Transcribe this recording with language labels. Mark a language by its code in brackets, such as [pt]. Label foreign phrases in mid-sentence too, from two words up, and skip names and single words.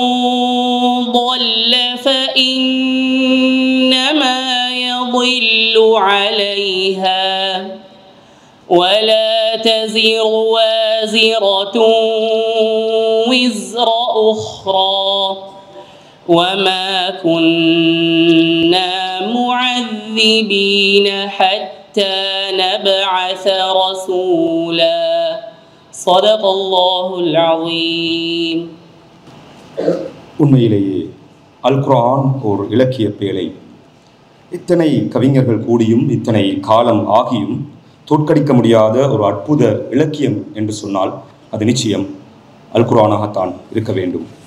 [ar] ضل فإنما يضل عليها ولا تزر وازرة وزر أخرى وما كنا معذبين حتى نبعث رسولا صدق الله العظيم. [ta] உண்மையிலேயே அல் குர்ஆன் ஒரு இலக்கிய பேழை. இத்தனை கவிஞர்கள் கூடியும் இத்தனை காலம் ஆகியும் தோற்கடிக்க முடியாத ஒரு அற்புத இலக்கியம் என்று சொன்னால் அது நிச்சயம் அல் குர்ஆனாகத்தான் இருக்க வேண்டும்.